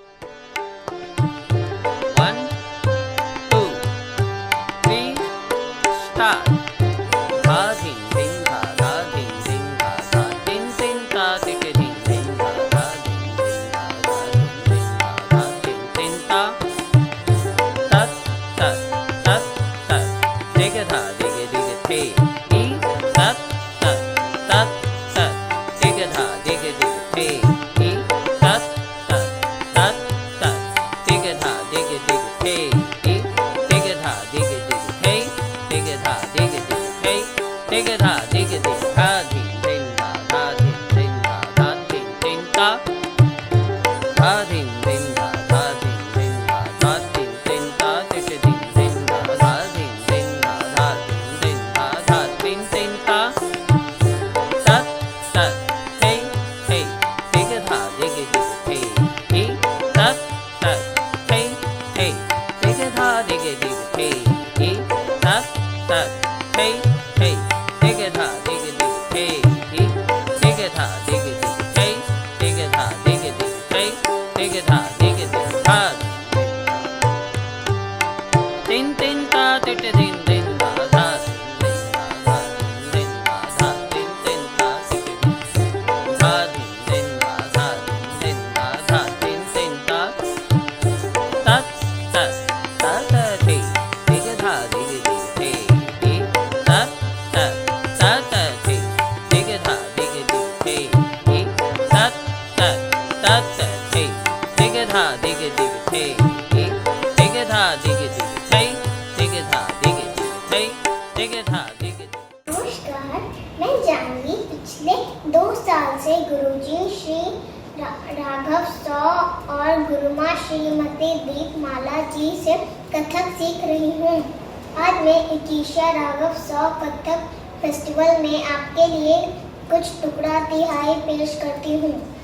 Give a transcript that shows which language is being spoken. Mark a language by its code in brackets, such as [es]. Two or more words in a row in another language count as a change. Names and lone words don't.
[hi] 1 2 3 स्टार्ट। धा धिन धिन धा धा धिन धिन धा धा धिन धिन धा दिग धिन धिन धा धा धिन धिन धा धा धिन धिन धा धिन धिन धा 10 10 10 10 दिग धा दिग दिग थे ई 10 10 10 10 दिग धा दिग दिग थे ई 10 10 10 10 दिग धा दिग दिग थे ई दिग धा दिग दिग थे दिग धा दिग दिग थे दिग धा दिग दिग धा धिन धिन धा धा धिन धिन धा धा धिन धिन धा धा धिन धिन धा धा धिन धिन धा धा धिन धिन धा दिग धिन धिन धा धा धिन धिन धा धा धिन धिन धा धा धिन धिन धा 10 10 थे थे दिग धा दिग दिग थे ई 10 10 थे थे दिग धा दिग दिग थे ई 10 10 थे थे दिग धा दिग दिग थे ई दिग धा दिग दिग थे दिग धा दिग दिग थे दिग धा दिग दिग धा तीन तीन ता तिट दिन दिन धा धा दिन धा दिन धा तीन तीन ता तिट दिन धा दिन दिन धा दिन धा तीन तीन ता 10 10 10 थे दिग धा दिग दिग थे ई 10 10 10 थे दिग धा दिग दिग थे ई 10 10 10 थे दिग धा दिग दिग थे ई दिग धा दिग दिग थे दिग धा दिग दिग थे दिग धा दिग दिग। नमस्कार, मैं जानवी पिछले 2 साल से गुरुजी श्री राघव सौ और गुरुमा श्रीमती दीपमाला जी से कथक सीख रही हूँ। आज मैं ईकीशा राघव सौ कथक फेस्टिवल में आपके लिए कुछ टुकड़ा तिहाई पेश करती हूँ।